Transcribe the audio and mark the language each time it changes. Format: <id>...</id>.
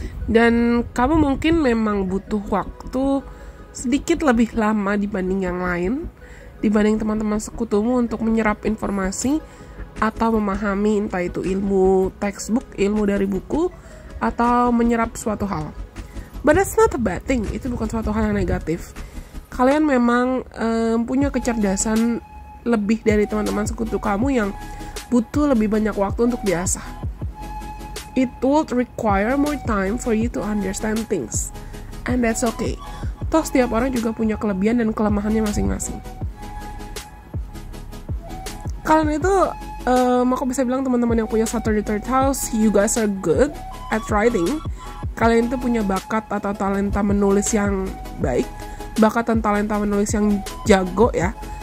<id>Dan kamu mungkin memang butuh waktu sedikit lebih lama dibanding yang lain, dibanding teman-teman sekutumu untuk menyerap informasi atau memahami entah itu ilmu textbook, ilmu dari buku, atau menyerap suatu hal.</id> <en>But that's not a bad thing,</en> <id>itu bukan suatu hal yang negatif. Kalian memang punya kecerdasan lebih dari teman-teman sekutu kamu yang butuh lebih banyak waktu untuk diasah.</id> <en>It would require more time for you to understand things, and that's okay.</en> <id>Toh setiap orang juga punya kelebihan dan kelemahannya masing-masing. Kalian itu, aku bisa bilang teman-teman yang punya Saturn di third house,</id> <en>you guys are good at writing.</en> <id>Kalian itu punya bakat atau talenta menulis yang baik, bakat dan talenta menulis yang jago ya.</id>